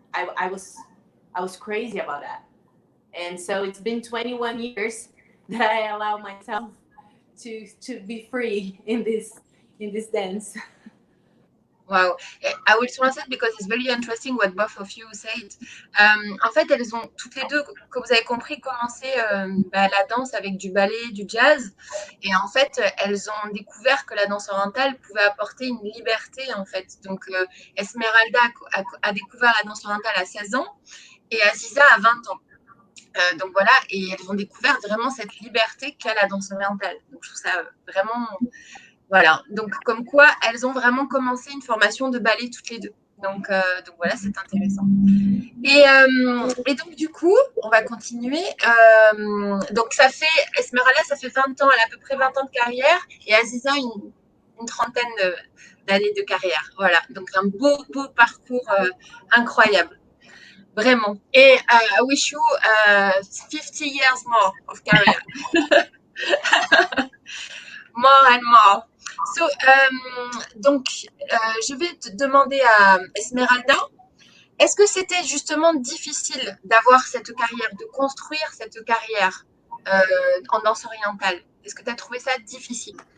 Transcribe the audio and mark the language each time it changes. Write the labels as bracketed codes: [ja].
[en] I was crazy about that. And so it's been 21 years that I allow myself to be free in this dance. Wow. I will translate because it's very interesting what both of you said. [fr] En fait, elles ont toutes les deux, comme vous avez compris, commencé la danse avec du ballet, du jazz. Et en fait, elles ont découvert que la danse orientale pouvait apporter une liberté, en fait. Donc, Esmeralda a découvert la danse orientale à 16 ans et Aziza à 20 ans. Donc voilà, et elles ont découvert vraiment cette liberté qu'a la danse orientale. Donc, je trouve ça vraiment... Voilà, donc comme quoi, elles ont vraiment commencé une formation de ballet toutes les deux. Donc voilà, c'est intéressant. Et donc, du coup, on va continuer. Donc, Esmeralda, ça fait 20 ans, elle a à peu près 20 ans de carrière, et Aziza, une trentaine d'années de carrière. Voilà, donc un beau parcours incroyable. Vraiment. [en] Et I wish you 50 years more of career. More and more. [fr] So, donc, je vais te demander à Esmeralda, est-ce que c'était justement difficile d'avoir cette carrière, de construire cette carrière en danse orientale? Est-ce que tu as trouvé ça difficile?